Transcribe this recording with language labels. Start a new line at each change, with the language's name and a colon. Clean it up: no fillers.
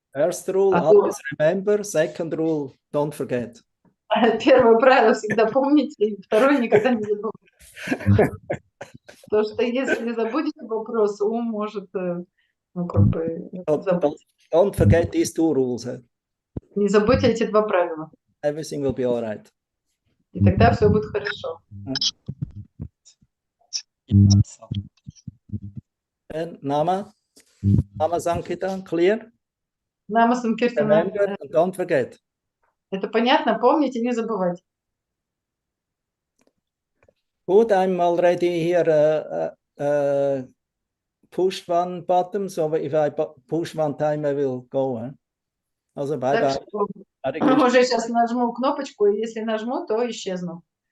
English: First rule, always remember. Second rule, don't forget.
Russian: Первое правило всегда помните, и второе никогда не забывайте. Потому что если забудете вопрос, ум может, ну, как бы, забыть.
English: Don't forget these 2 rules.
Russian: Не забудьте эти 2 правила.
English: Everything will be all right.
Russian: И тогда все будет хорошо.
English: And Nama Sankirtan, clear?
Russian: Нама Санкиртана.
English: Remember and don't forget.
Russian: Это понятно? Помните, не забывать.
English: Good, I'm already here pushed one button, so if I push one time, I will go. Also, bye
Russian: Так
English: bye.
Russian: что уже сейчас нажму кнопочку, и если нажму, то исчезну.